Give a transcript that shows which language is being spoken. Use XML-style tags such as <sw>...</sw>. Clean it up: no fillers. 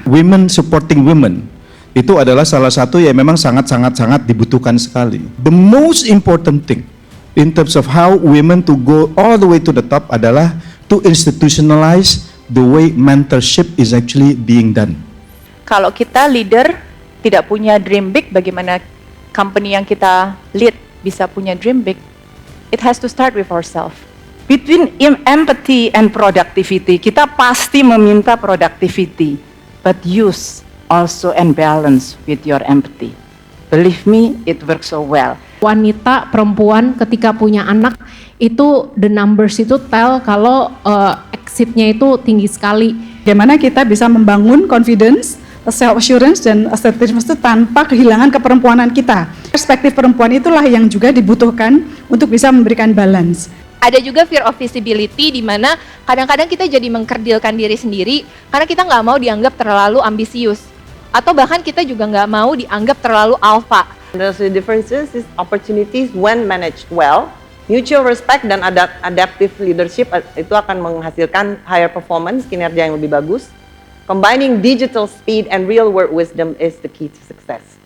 <en>Women supporting women</en> <id>itu adalah salah satu yang memang sangat dibutuhkan sekali.</id> <en>The most important thing in terms of how women to go all the way to the top adalah to institutionalize the way mentorship is actually being done.</en> <id>Kalau kita leader tidak punya dream big, bagaimana company yang kita lead bisa punya dream big?</id> <en>It has to start with ourselves. Between empathy and productivity,</en> <id>kita pasti meminta</id> <en>productivity, but use also and balance with your empathy. Believe me, it works so well.</en> <id>Wanita, perempuan ketika punya anak itu the numbers itu tell kalau exitnya itu tinggi sekali. Bagaimana kita bisa membangun confidence, self assurance dan assertiveness itu tanpa kehilangan keperempuanan kita. Perspektif perempuan itulah yang juga dibutuhkan untuk bisa memberikan balance. Ada juga fear of visibility, di mana kadang-kadang kita jadi mengkerdilkan diri sendiri karena kita nggak mau dianggap terlalu ambisius, atau bahkan kita juga nggak mau dianggap terlalu alpha.</id> <en>There's the differences is opportunities when managed well.</en> <id>Mutual respect dan adaptive leadership itu akan menghasilkan higher performance, kinerja yang lebih bagus.</id> <en>Combining digital speed and real world wisdom is the key to success.</en>